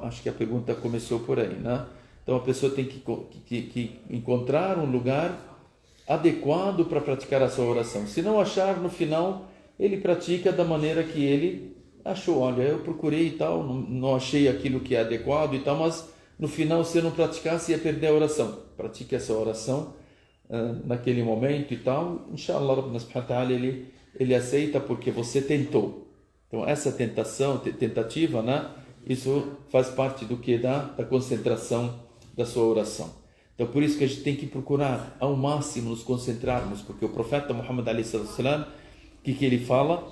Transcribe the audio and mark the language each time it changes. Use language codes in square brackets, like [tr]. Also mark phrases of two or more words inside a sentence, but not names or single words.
[pt] Acho que a pergunta começou por aí, né? Então a pessoa tem que encontrar um lugar adequado para praticar a sua oração. Se não achar, no final ele pratica da maneira que ele achou. Olha, eu procurei e tal, não achei aquilo que é adequado e tal, mas no final, se eu não praticasse, ia perder a oração. Pratique essa oração naquele momento e tal. [ar] إن شاء الله، ربنا سبحانه وتعالى, [pt] ele aceita porque você tentou. Então essa tentativa, né? Isso faz parte do que da concentração da sua oração. Então por isso que a gente tem que procurar ao máximo nos concentrarmos, porque o profeta Muhammad a.s., o que ele fala?